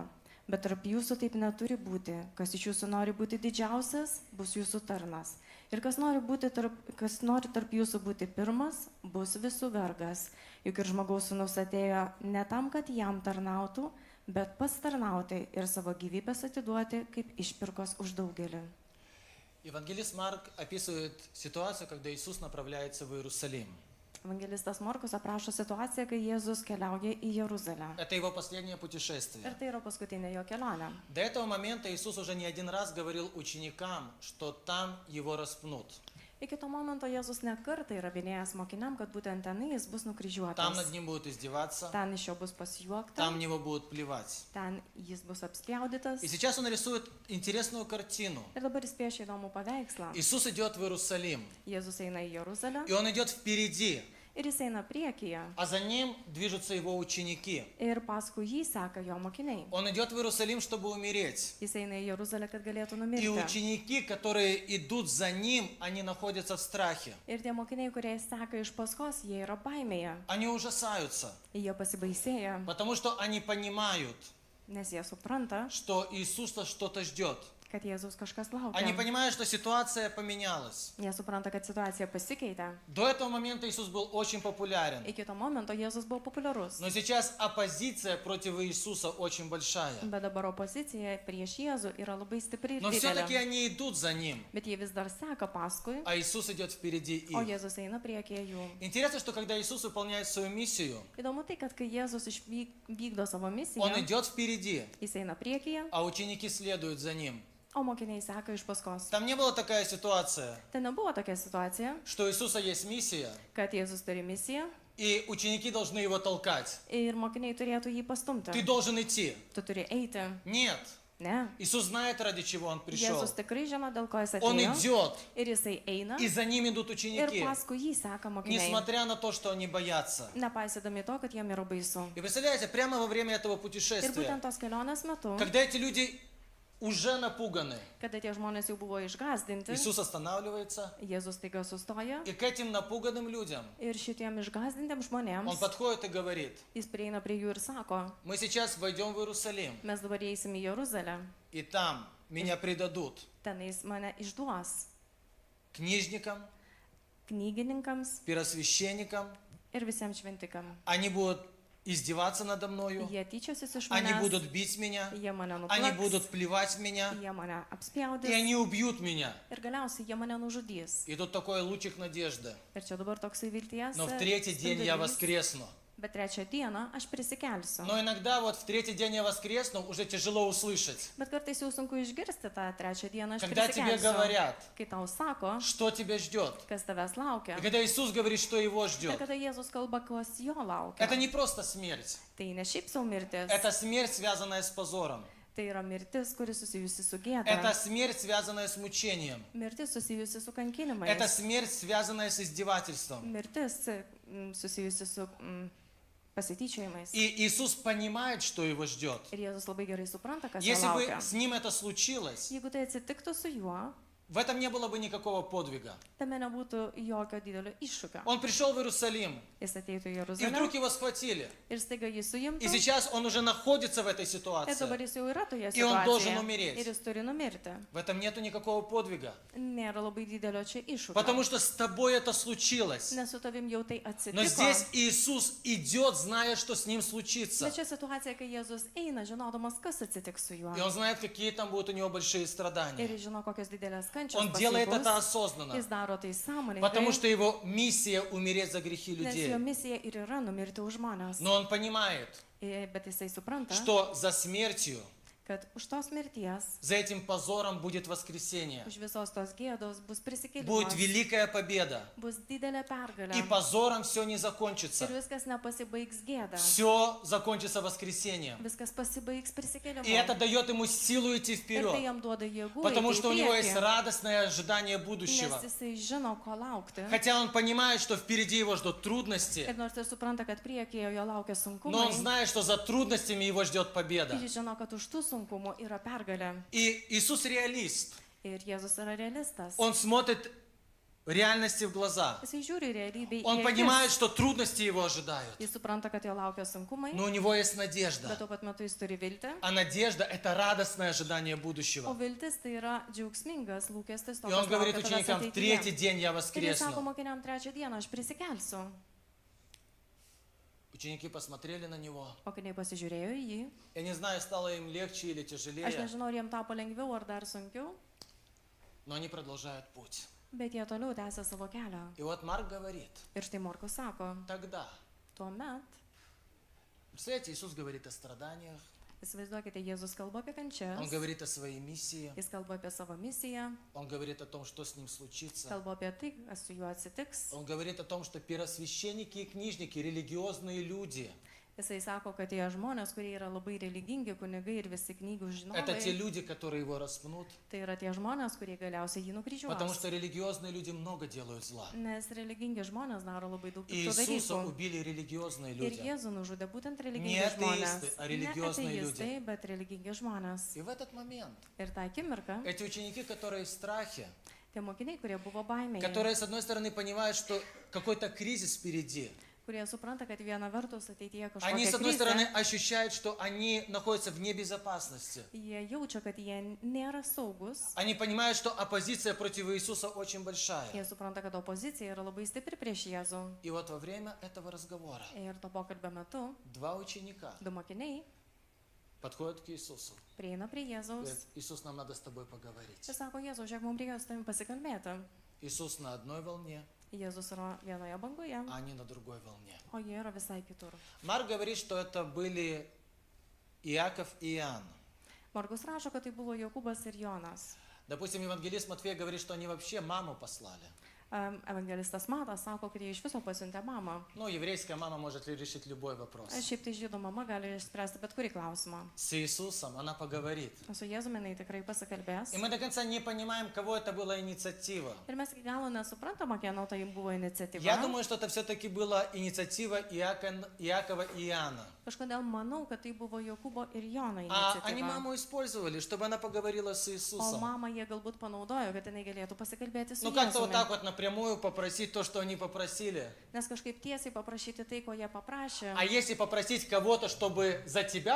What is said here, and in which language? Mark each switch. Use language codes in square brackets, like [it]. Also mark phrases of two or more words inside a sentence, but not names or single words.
[lt] Bet tarp jūsų taip neturi būti. Kas iš jūsų nori būti didžiausias, bus jūsų tarnas. Ir kas nori tarp jūsų būti pirmas, bus visų vergas. Juk ir žmogaus sūnus atėjo ne tam, kad jam tarnautų, bet pasitarnauti ir savo gyvybės atiduoti kaip išpirkos už daugelį». [ru] Евангелист Марк описывает ситуацию, когда Иисус направляется в Иерусалим. [lt] Evangelistas Morkus aprašo situaciją, kai Jėzus keliauja į Jeruzalę. [ru] Это его последнее путешествие. [lt] Ir tai yra paskutinė jo kelionė. [ru] До этого момента Иисус уже не один раз говорил ученикам, что там его распнут. [lt] Iki to momento Jėzus ne kartą yra minėjęs mokiniam, kad būtent ten jis bus [ru] Там [lt] nukryžiuotas. [ru] над ним будут издеваться, [lt] Ten iš jo bus pasijuokta, [ru] там в него будут плевать. [lt] ten jis bus apspjaudytas. [ru] И сейчас он рисует интересную картину. [lt] Ir dabar jis piešia įdomų paveikslą. [ru] Иисус идет в Иерусалим, [lt] Jėzus eina į Jeruzalę [ru] и он идет впереди, [lt] ir jis eina priekyje. [ru] а за ним движутся его ученики. [lt] Ir paskui jį seka jo mokiniai. [ru] Он идет в Иерусалим, чтобы умереть. [lt] Jis eina į Jeruzalę, kad galėtų [ru] И [lt] numirti. [ru] ученики, которые идут за ним, они находятся в страхе. [lt] Ir tie mokiniai, kurie seka iš paskos, jie yra baimėje. [ru] Они ужасаются, [lt] Jie pasibaisėja, [ru] потому что они понимают, [lt] nes jie supranta, [ru] что Иисуса что-то ждет. [lt] kad Jėzaus kažkas [ru] Они [lt] laukia. [ru] понимают, что ситуация поменялась. [lt] Jie supranta, kad situacija pasikeitė. [ru] До этого момента Иисус был очень популярен. [lt] Iki to momento Jėzus buvo populiarus. [ru] Но сейчас оппозиция против Иисуса очень большая. [lt] Bet dabar opozicija prieš Jėzų yra labai stipri ir [ru] Но все-таки [lt] didelė. [ru] они идут за Ним, [lt] Bet jie vis dar seka paskui, [ru] а Иисус идет впереди [lt] o [ru] их. [lt] Jėzus eina priekyje jų. [ru] Интересно, что когда Иисус выполняет свою миссию, [lt] Įdomu tai, kad kai Jėzus vykdo savo [ru] Он [lt] misiją, [ru] идет впереди, [lt] jis eina priekyje, [ru] а ученики следуют за Ним. [lt] o mokiniai seka iš paskos. [ru] Там не была такая ситуация, [lt] Tai nebuvo tokia situacija, [ru] что у Иисуса есть миссия, [lt] kad Jėzus turi misiją [ru] и ученики должны Его толкать. [lt] ir mokiniai turėtų jį [ru] Ты [lt] pastumti. [ru] должен идти. [lt] Tu turi eiti. [ru] Нет. [lt] Ne. [ru] Иисус знает, ради чего Он пришел. [lt] Jėzus tikrai žino, dėl ko jis [ru] Он [lt] atėjo. [ru] идет, [lt] Ir jisai eina. [ru] и за Ним идут [lt] Ir [ru] ученики, [lt] paskui jį seka mokiniai. [ru] несмотря на то, что они боятся. [lt] Nepaisydami to, kad jiem yra baisu. [ru] И представляете, прямо во время этого [lt] Ir [ru] путешествия, [lt] būtent tos kelionės metu, [ru] когда эти люди уже напуганы, [lt] kada tie žmonės jau buvo išgazdinti, [ru] Иисус останавливается, [lt] Jėzus taiga sustoja [ru] и к этим напуганным людям [lt] ir šitiem išgazdintiem [ru] Он [lt] žmonėms [ru] подходит и говорит: [lt] jis prieina prie jų ir sako, [ru] мы сейчас войдем в Иерусалим, [lt] mes dabar eisim į Jeruzalę, [ru] и там меня предадут [lt] tenais mane išduos [ru] книжникам, [lt] knygininkams [ru] первосвященникам, [lt] ir visiems šventikam. [ru] они будут издеваться надо мною, [lt] Jie tyčiosis iš [ru] они [lt] manęs, [ru] будут бить меня, [lt] jie mane [ru] они [lt] nuplaks, [ru] будут плевать в меня, [lt] jie mane [ru] и [lt] apspjaudys [ru] они убьют меня. [lt] ir galiausiai jie mane nužudys. [ru] И тут такой лучик надежды. [lt] Ir čia dabar toksai vilties. [ru] Но в третий день я [lt] spindulys. [ru] воскресну. [lt] Bet trečią dieną aš prisikelsiu. [ru] Но иногда вот в третий день я воскресну, уже тяжело услышать. [lt] Bet kartais jau sunku išgirsti tą trečią dieną aš [ru] Когда тебе [lt] prisikelsiu. [ru] говорят, [lt] Kai tau sako, [ru] что тебя ждет. [lt] kas tavęs laukia. [ru] И когда Иисус говорит, что его [lt] Ir [ru] ждет. [lt] kada Jėzus kalba, kas jo laukia. [ru] Это не просто смерть. [lt] Tai ne šiaip savo mirtis. [ru] Это смерть, связанная с позором. [lt] Tai yra mirtis, kuri susijusi su gėda. [ru] Это смерть, связанная с мучением. [lt] Mirtis susijusi su kankinimais. [ru] Это смерть, связанная с издевательством. [lt] Mirtis susijusi su pasityčiojimais. [ru] И Иисус понимает, что его ждет. [lt] Ir Jėzus labai gerai supranta, kas jo [ru] Если бы [lt] laukia. [ru] с ним это случилось, [lt] Jeigu tai atsitiktų su juo, [ru] в этом не было бы никакого подвига. [lt] tame nebūtų jokio didelio iššūkio. [ru] Он пришел в Иерусалим, [lt] Jis ateitų į [ru] и [lt] Jeruzalę [ru] вдруг его схватили. [lt] ir staiga jį [ru] И [lt] suimtų. [ru] сейчас он уже находится в этой [lt] Ir [ru] ситуации. [lt] dabar jis jau yra toje [ru] И он должен [lt] situacijoje. [ru] умереть. [lt] Ir jis turi numirti. [ru] В этом нету никакого подвига. [lt] Nėra labai didelio čia iššūkio. [ru] Потому что с тобой это случилось. [lt] Nes su tavim jau tai [ru] Но [lt] atsitiko. [ru] здесь Иисус идет, зная, что с ним случится. [lt] Bet čia situacija, kai Jėzus eina, žinodamas, kas atsitiks su juo. [ru] И он знает, какие там будут у него большие [lt] Ir [ru] страдания. [lt] jis žino, kokios didelės kančios [ru] Он [lt] pas jį [ru] делает [lt] bus. [ru] это осознанно. [lt] Jis daro tai [ru] Потому [lt] sąmoningai. [ru] что его миссия умереть за грехи [lt] Nes [ru] людей. [lt] jo misija ir yra numirti už žmonės. [ru] Но он понимает, [lt] Bet jisai supranta, [ru] что за смертью, [lt] kad už tos mirties, [ru] за этим позором будет воскресение. [lt] už visos tos gėdos bus [ru] Будет [lt] prisikėlimas. [ru] великая победа. [lt] Bus didelė pergalė. [ru] И позором все не закончится. [lt] Ir viskas nepasibaigs gėda. [ru] Все закончится воскресением. [lt] Viskas pasibaigs prisikėlimu. [ru] И это дает ему силу идти [lt] Ir tai [ru] вперед. [lt] jam duoda jėgų. [ru] Потому [lt] eiti į [ru] что у него [lt] priekį, [ru] есть радостное ожидание будущего. [lt] Nes jisai žino, ko laukti. [ru] Хотя он понимает, что впереди его ждут трудности, [lt] Ir nors ir supranta, kad priekyje jo laukia [ru] но он [lt] sunkumai. [ru] знает, что за трудностями его ждет победа. [lt] Ir jis žino, kad už tų sunkumų yra pergalė. [ru] И Иисус реалист. [lt] Ir Jėzus yra realistas. [ru] Он смотрит реальности в глаза. [lt] Jisai žiūri realybėj. [ru] Он понимает, что трудности его ожидают. [lt] Jis supranta, kad jo laukia sunkumai. [ru] Но у него есть [lt] Bet [ru] надежда. [lt] tuo pat metu jis turi viltį. [ru] А надежда – это радостное ожидание [lt] O [ru] будущего. [lt] viltis tai yra džiaugsmingas lūkestis to, [ru] И он [lt] kas [ru] говорит [lt] laukia tavęs [ru] ученикам, в третий [lt] ateityje. [ru] день я [lt] Ir jis sako [ru] воскресну. [lt] mokiniam trečią dieną, aš prisikelsiu. [ru] Ученики посмотрели на него. [lt] Mokiniai pasižiūrėjo į jį. [ru] Я не знаю, стало им lегче или [lt] Aš [ru] тяжелее, [lt] nežinau, ar jiems tapo lengviau ar dar sunkiau, [ru] но они продолжают путь. [lt] bet jie toliau tęsia savo kelią. [ru] И вот Марк говорит, [lt] Ir štai Morkus sako, [ru] тогда, [lt] tuomet, [ru] представляете, Иисус говорит о страданиях, [lt] įsivaizduokite, Jėzus kalba apie kančias, [ru] Он говорит о своей миссии, [lt] jis kalba apie savo misiją, [ru] Он говорит о том, что с ним случится. [lt] kalba apie tai, kas su juo atsitiks. [ru] Он говорит о том, что первосвященники и книжники, религиозные люди, [lt] Jisai sako, kad tie žmonės, kurie yra labai religingi, kunigai ir visi knygų [ru] это те [lt] žinovai, [ru] люди, которые его распнут, [lt] tai yra tie žmonės, kurie galiausiai jį [ru] потому [lt] nukryžiuos. [ru] что религиозные люди много делают зла. [lt] Nes religingi žmonės daro labai daug [ru] И [lt] piktų [ru] Иисуса [lt] dalykų. [ru] убили религиозные [lt] Ir [ru] люди. [lt] Jėzų nužudė būtent Ne religingi žmonės. ateistai, a religioziniai Ne ateistai, bet religingi žmonės. [ru] И в этот момент [lt] Ir tą akimirką [ru] эти ученики, которые в страхе, [lt] tie mokiniai, kurie buvo baimėje, [ru] которые, с одной стороны, понимают, что какой-то кризис впереди, [lt] kurie supranta, kad viena vertus ateityje [ru] Они, с [lt] kažkokia [ru] одной стороны, [lt] krizė, [ru] ощущают, что они находятся вне безопасности. [lt] jie jaučia, kad jie nėra saugus. [ru] Они понимают, что оппозиция против Иисуса очень большая. [lt] Jie supranta, kad opozicija yra labai stipri prieš Jėzų. [ru] И вот во время этого разговора [lt] Ir to pokalbio metu [ru] два ученика [lt] du mokiniai [ru] подходят к Иисусу. [lt] prieina prie Jėzaus [ru] Говорят, Иисус, нам надо с тобой поговорить. [lt] ir sako, Jėzau, žiūrėk, mums reikia su tavimi pasikalbėti. [ru] Иисус на одной волне, [lt] Jėzus yra vienoje bangoje, [ru] а они на другой волне. [lt] o jie yra visai kitur. [ru] Марк говорит, что это были Иаков и Иоанн. [lt] Margus rašo, kad tai buvo Jokūbas ir Jonas. [ru] Допустим, евангелист Матфей говорит, что они вообще маму послали. [lt] Evangelistas Matas sako, kad jie iš viso pasiuntė mamą. [ru] Ну, еврейская мама может решить любой вопрос. [lt] Šiaip tai žydų mama gali išspręsti bet kurį klausimą. [ru] С Иисусом она поговорит. [lt] Su Jėzumi jinai tikrai pasikalbės. [ru] И мы до конца не понимаем, кого это была инициатива. [lt] Ir mes iki galo nesuprantama, kieno tai buvo iniciatyva. [ru] Я думаю, что это все-таки была инициатива Иакова и Иоанна. [lt] Kažkodėl manau, kad tai buvo Jokūbo ir Jono [ru] А они [lt] iniciatyva. [ru] маму использовали, чтобы она поговорила с [lt] O [ru] Иисусом. [lt] mamą jie galbūt panaudojo, kad jinai galėtų pasikalbėti su [ru] Ну, как-то вот [lt] Jėzumi. [ru] так вот напрямую попросить то, что они попросили. [lt] Nes kažkaip tiesiai paprašyti tai, ko jie paprašė. [ru] А если попросить кого-то, чтобы за тебя